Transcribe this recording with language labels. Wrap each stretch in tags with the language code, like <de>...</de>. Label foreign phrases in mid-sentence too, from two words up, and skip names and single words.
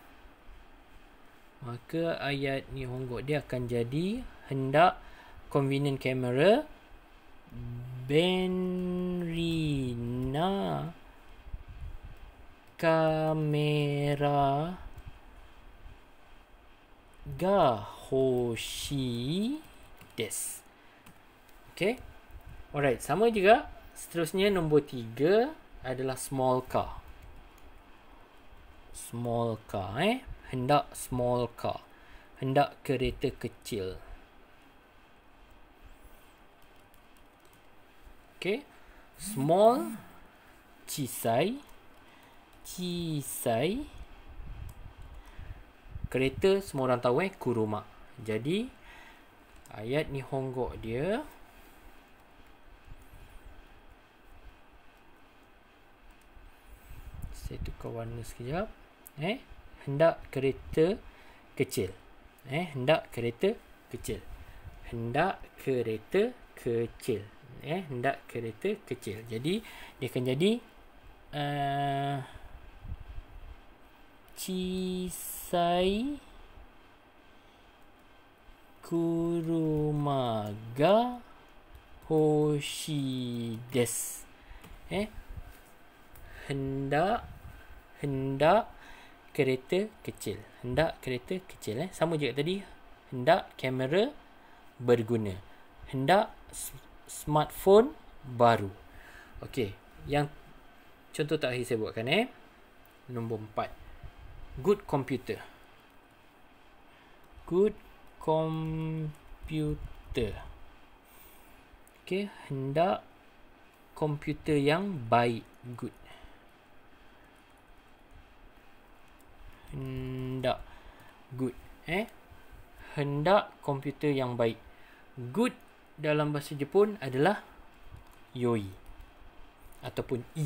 <ms>Maka ayat Nihongo dia akan jadi hendak</ms> <en>convenient camera</en> <ja>便利なカメラが欲しいです.</ja> <en>Okay. Alright,</en> <ms>sama juga. Seterusnya nombor 3 adalah</ms> <en>small car. Small car hendak small car.</en> <ms>Hendak kereta kecil. Okay. Small,</ms> <ja>小さい。小さい.</ja> <ms>Kereta semua orang tahu kuruma. Jadi ayat Nihongo dia, saya tukar warna sekejap. Hendak kereta kecil. Hendak kereta kecil. Hendak kereta kecil. Hendak kereta kecil. Jadi dia akan jadi</ms> <ja>小さい車が欲しいです.</ja> <ms>Hendak kereta kecil. Hendak kereta kecil. Sama juga tadi. Hendak kamera berguna. Hendak smartphone baru. Okey. Yang contoh terakhir saya buatkan nombor 4.</ms> <en>Good computer. Good computer.</en> <ms>Okey, hendak komputer yang baik. Good. Hendak. Good. Hendak komputer yang baik. Good dalam bahasa Jepun adalah yoi ataupun i.</ms>